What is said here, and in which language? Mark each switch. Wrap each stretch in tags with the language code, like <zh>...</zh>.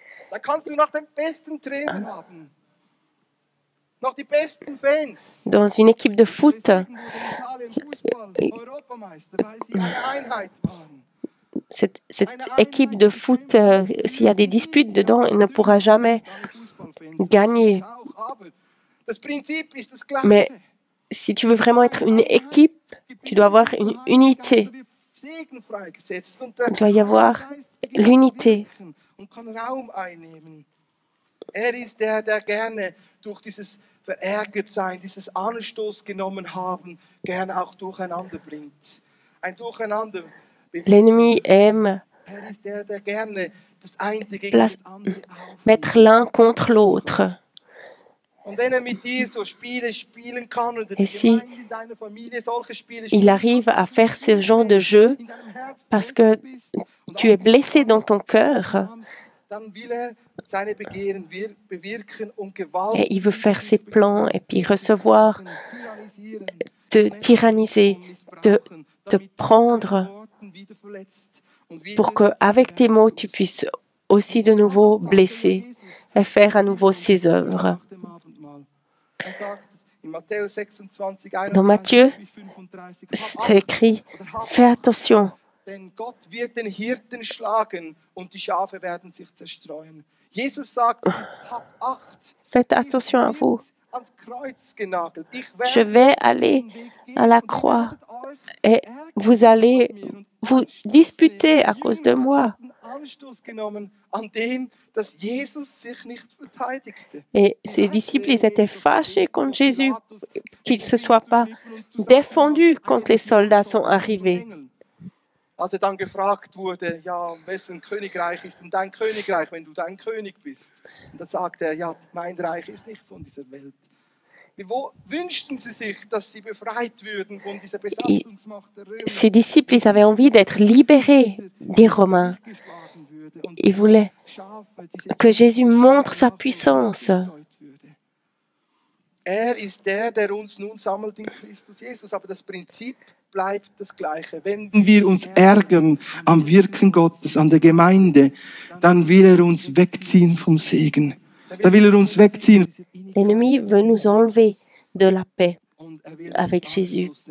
<de>Da kannst du noch den besten Trainer haben, noch die besten Fans.</de> <fr>Dans une équipe de foot,</fr> <de>Deswegen wurde Italien Fußball Europameister, weil sie eine Einheit waren.</de> <fr>cette équipe de foot, s'il y a des disputes dedans, elle ne pourra jamais gagner.</fr> <de>Das Prinzip ist das Gleiche.</de> <fr>Mais si tu veux vraiment être une équipe, tu dois avoir une unité.</fr> <de>Segen freigesetzt und</de> <fr>Il doit y avoir l'unité.</fr> <de>und kann Raum einnehmen. Er ist der, der gerne durch dieses Verärgertsein, dieses Anstoß genommen haben, gerne auch durcheinander bringt. Ein Durcheinander.</de> <fr>L'ennemi aime</fr> <de>Er ist der, der gerne das eine gegen das andere</de> <fr>mettre l'un contre l'autre.</fr> <de>Und wenn er mit dir so Spiele spielen kann oder</de> <fr>Et</fr> <de>die</de> <fr>si</fr> <de>Gemeinde in deiner Familie solche Spiele</de> <fr>il arrive à faire ce genre de jeu</fr> <de>in deinem Herz</de> <fr>parce que tu es blessé dans ton cœur</fr> <de>dann will er seine Begehren bewirken und Gewalt</de> <fr>et il veut faire ses plans et puis recevoir,</fr> <de>tyrannisieren,</de> <fr>te tyranniser, te prendre</fr> <de>wieder verletzt und wieder</de> <fr>pour qu'avec tes mots, tu puisses aussi de nouveau blesser et faire à nouveau ses œuvres.</fr> <de>nach dem Abendmahl. Er sagt in Matthäus 26,</de> <fr>Dans Matthieu, 35, c'est écrit, fais attention,</fr> <de>denn Gott wird den Hirten schlagen und die Schafe werden sich zerstreuen. Jesus sagt, habt Acht.</de> <fr>faites attention à vous.</fr> <de>Ans Kreuz genagelt.</de> <fr>Je vais aller à la croix et vous allez vous disputer à cause de moi.</fr> <de>Anstoß genommen an dem, dass Jesus sich nicht verteidigte.</de> <fr>Et ses disciples, ils étaient fâchés contre Jésus, qu'il ne se soit pas défendu quand les soldats sont arrivés.</fr> <de>Als dann gefragt wurde, ja, wessen Königreich ist denn dein Königreich, wenn du dein König bist? Und da sagte er, ja, mein Reich ist nicht von dieser Welt. Wo wünschten sie sich, dass sie befreit würden von dieser Besatzungsmacht der Römer?</de> <fr>Ses disciples, ils avaient envie d'être libérés des Romains. Ils voulaient que Jésus montre sa puissance.</fr> <de>Er ist der, der uns nun sammelt in Christus Jesus, aber das Prinzip bleibt das Gleiche. Wenn wir uns ärgern am Wirken Gottes, an der Gemeinde, dann will er uns wegziehen vom Segen. Da will er uns wegziehen.</de> <fr>L'ennemi veut nous enlever de la paix avec Jésus.</fr>